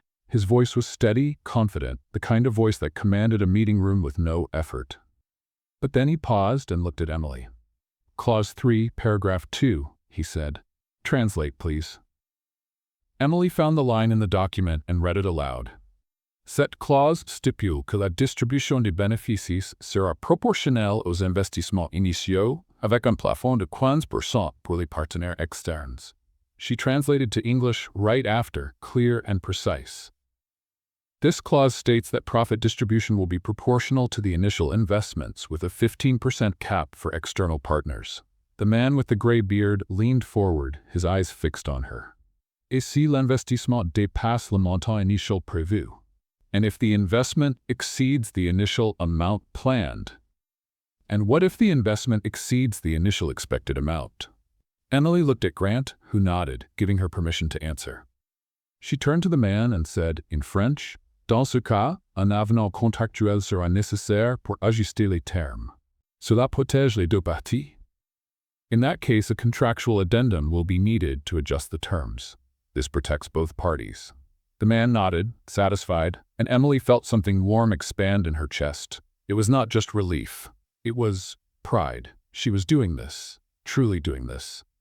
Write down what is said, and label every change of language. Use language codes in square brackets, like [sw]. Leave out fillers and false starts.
[en] His voice was steady, confident, the kind of voice that commanded a meeting room with no effort. But then he paused and looked at Emily. "Clause 3, paragraph 2, he said. "Translate, please." Emily found the line in the document and read it aloud. [fr] "Cette clause stipule que la distribution des bénéfices sera proportionnelle aux investissements initiaux avec un plafond de 15% pour les partenaires externes." [en] She translated to English right after, clear and precise. "This clause states that profit distribution will be proportional to the initial investments with a 15% cap for external partners." The man with the gray beard leaned forward, his eyes fixed on her. [fr] "Et si l'investissement dépasse le montant initial prévu?" [en] And if the investment exceeds the initial amount planned? And what if the investment exceeds the initial expected amount? Emily looked at Grant, who nodded, giving her permission to answer. She turned to the man and said, in French, [fr] "Dans ce cas, un avenant contractuel sera nécessaire pour ajuster les termes. Cela protège les deux parties." [en] In that case, a contractual addendum will be needed to adjust the terms. This protects both parties. The man nodded, satisfied, and Emily felt something warm expand in her chest. It was not just relief. It was pride. She was doing this, truly doing this.